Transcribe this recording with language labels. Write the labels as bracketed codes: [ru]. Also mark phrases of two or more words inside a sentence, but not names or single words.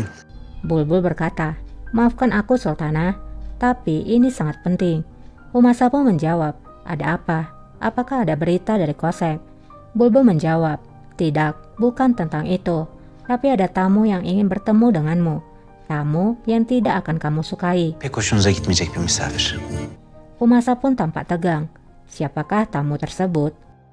[id] Bulbul berkata, maafkan aku Sultana, tapi ini sangat penting. Humasa pun menjawab, ada apa? Apakah ada berita dari Kosem? Bulbul menjawab, tidak, bukan tentang itu. Tapi ada tamu yang ingin bertemu denganmu. Tamu yang tidak akan kamu sukai. [tr] pek hoşunuza gitmeyecek bir misafir. [id] Humasa pun tampak tegang. Siapakah tamu tersebut?